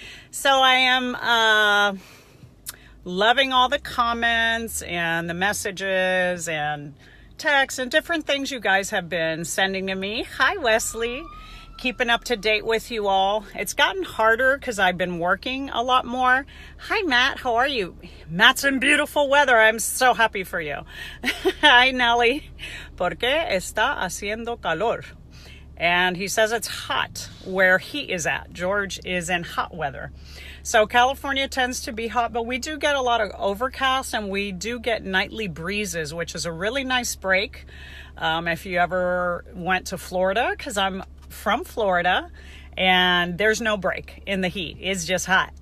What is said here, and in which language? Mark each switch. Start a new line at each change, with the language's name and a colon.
English: So I am loving all the comments and the messages and texts and different things you guys have been sending to me. Hi, Wesley. Keeping up to date with you all. It's gotten harder because I've been working a lot more. Hi, Matt. How are you? Matt's in beautiful weather. I'm so happy for you. Hi, Nelly.
Spanish: Porque está haciendo calor.
English: And he says it's hot where he is at. George is in hot weather. So California tends to be hot, but we do get a lot of overcast and we do get nightly breezes, which is a really nice break. If you ever went to Florida, because I'm from Florida and there's no break in the heat. It's just hot.